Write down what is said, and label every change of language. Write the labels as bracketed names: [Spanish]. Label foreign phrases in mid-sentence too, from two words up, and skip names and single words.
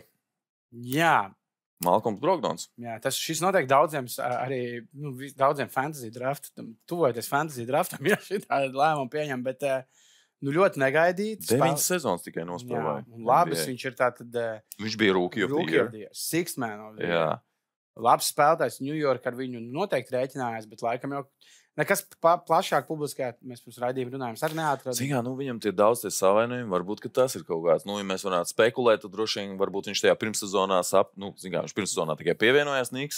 [Latvian] Jā. Malkoms Brogdons. Jā, šis noteikti daudziem arī, daudziem fantasy draftam, tuvojoties fantasy draftam, ja šī tāda lēmuma pieņem, bet ļoti negaidīts. 9 sezonas tikai nospēlēja. Labs viņš ir tātad... Viņš bija [English] Rookie of the Year. Sixth man of the year. [Latvian] Labs spēlētājs New York ar viņu noteikti rēķinājās, bet laikam jau nekas plašāk publiskajā, mēs pirms raidījuma runājam, arī neatradām. Viņam tie daudz tie savainojumi, varbūt, ka tas ir kaut kāds. Ja mēs varētu spekulēt, tad droši vien varbūt viņš tajā pirmssezonā viņš pirmssezonā tikai pievienojās Niks.